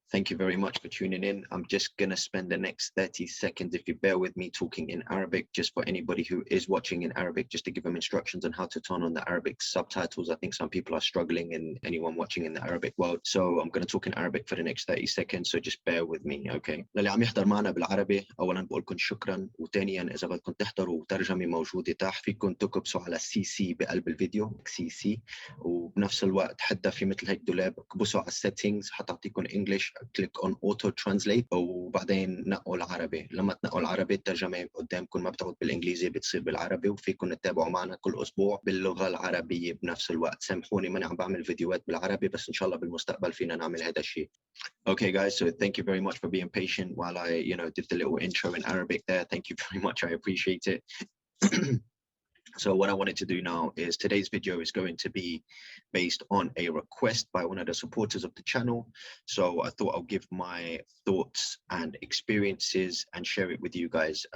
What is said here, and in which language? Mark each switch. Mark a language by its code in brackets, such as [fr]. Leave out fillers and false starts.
[en] Thank you very much for tuning in. I'm just going to spend the next 30 seconds, if you bear with me, talking in Arabic, just for anybody who is watching in Arabic, just to give them instructions on how to turn on the Arabic subtitles. I think some people are struggling, and anyone watching in the Arabic world. So I'm going to talk in Arabic for the next 30 seconds. So just bear with me, okay? [ar] للي عم يحضر معنا بالعربي، أولا بقول لكم شكرا، وثانيا إذا بدكم تحضروا ترجمة موجودة تحت، فيكم تكبسوا على CC بقلب الفيديو CC، وبنفس الوقت حتى في مثل هيك دولاب كبسوا على السيتنجز حتعطيكم انجلش، [en] click on auto translate, [ar] وبعدين نقوا العربي. لما تنقوا العربي الترجمه قدامكم ما بتعود بالانجليزي، بتصير بالعربي، وفيكم تتابعوا معنا كل اسبوع باللغه العربيه بنفس الوقت. سامحوني ماني عم بعمل فيديوهات بالعربي، بس ان شاء الله بالمستقبل فينا نعمل هذا الشيء. [en] Okay, guys, so thank you very much for being patient while I, did the little intro in Arabic there. Thank you very much. I appreciate it. So what I wanted to do now is today's video is going to be based on a request by one of the supporters of the channel. So I thought I'll give my thoughts and experiences and share it with you guys.